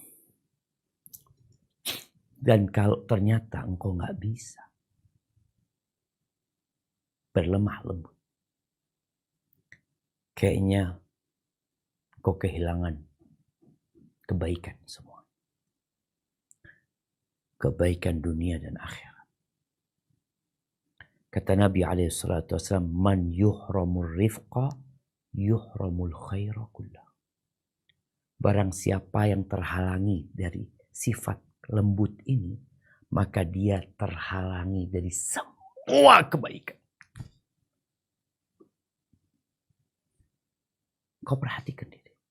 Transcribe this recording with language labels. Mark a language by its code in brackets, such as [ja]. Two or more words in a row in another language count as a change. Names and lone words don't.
[id] Dan kalau ternyata engkau nggak bisa berlemah lembut, kayaknya engkau kehilangan kebaikan semua. Kebaikan dunia dan akhirat. Kata Nabi SAW, [ar] من يحرم الرفق، يحرم الخير كله. [id] Barang siapa yang terhalangi dari sifat lembut ini, maka dia terhalangi dari semua kebaikan. Kau perhatikan diri.